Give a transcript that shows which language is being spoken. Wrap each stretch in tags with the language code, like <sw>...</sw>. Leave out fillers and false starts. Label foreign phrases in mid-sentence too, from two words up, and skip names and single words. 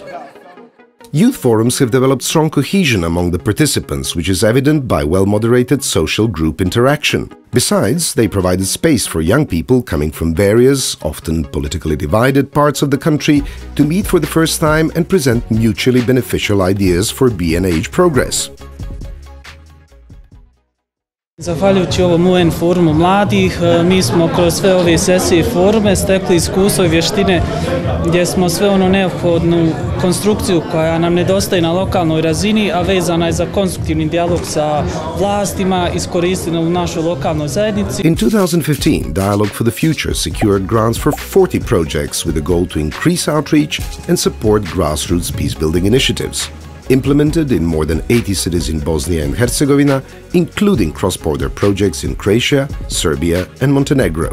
<en>Youth forums have developed strong cohesion among the participants, which is evident by well-moderated social group interaction. Besides, they provided space for young people coming from various, often politically divided parts of the country to meet for the first time and present mutually beneficial ideas for BNH progress.</en> <bs>Zahvaljujući ovom UN forumu mladih, mi smo kroz sve ove sesije i forume stekli iskustvo i vještine gdje smo sve ono neophodnu konstrukciju koja nam nedostaje na lokalnoj razini, a vezana je za konstruktivni dijalog sa vlastima, iskoristili u našoj lokalnoj zajednici.</bs> <en>In 2015, Dialogue for the Future secured grants for 40 projects with a goal to increase outreach and support grassroots peace-building initiatives. Implemented in more than 80 cities in Bosnia and Herzegovina, including cross-border projects in Croatia, Serbia and Montenegro.</en>